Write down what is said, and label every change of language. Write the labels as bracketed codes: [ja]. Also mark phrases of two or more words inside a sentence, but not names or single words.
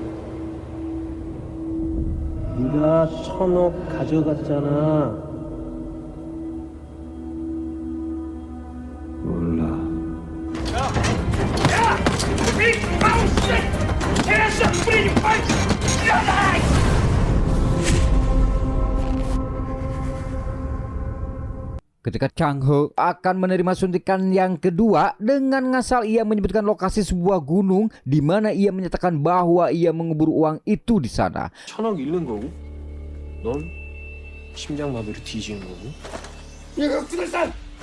[ko] 네가 1,000억 가져갔잖아. 몰라. 야! 빅마우스! 대서 뿌리니 빨리! [id] Ketika Chang Ho akan menerima suntikan yang kedua, dengan ngasal ia menyebutkan lokasi sebuah gunung di mana ia menyatakan bahwa ia mengubur uang itu di sana. [ko] 1,000억 잃는 거고, 넌 심장마비로 뒤지는 거고. 얘가 구설산!